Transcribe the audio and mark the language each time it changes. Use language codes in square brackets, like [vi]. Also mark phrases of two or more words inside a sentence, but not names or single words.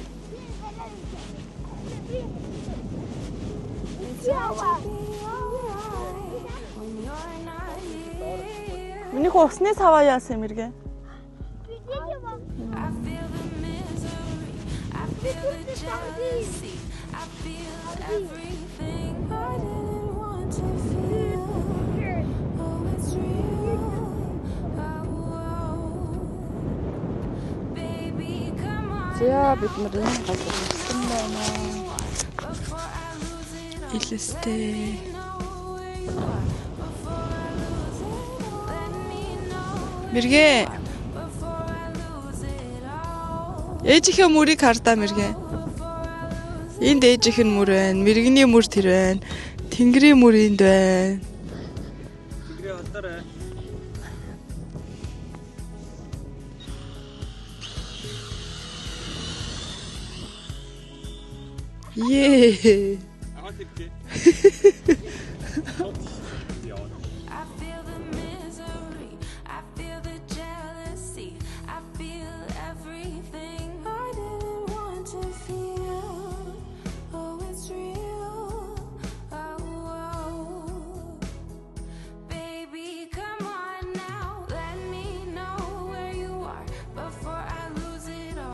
[en] It's hard to be alright when you're not here. [mn] Миний усны саваа яасан юм эргэ? [en] I feel the misery, I feel the jealousy, I feel everything I didn't want to feel. Oh, it's real. Oh, baby, come [mn] Яа бид нар энэ газар ирсэн байна. Илэстэй. Мэргэ. Ээжийнхээ мөрийг хардаа мэргэ. Энд ээжийнх нь мөр байна. Мэргэний мөр тэр байна. Тэнгэрийн мөр энд байна. Тэнгэрийн холдорой. Ее. Аваад ирээ. [en] I feel the misery, I feel the jealousy, I feel everything I didn't want to feel. Oh, it's real. Oh, baby, come on now, let me know where you are before I lose it all.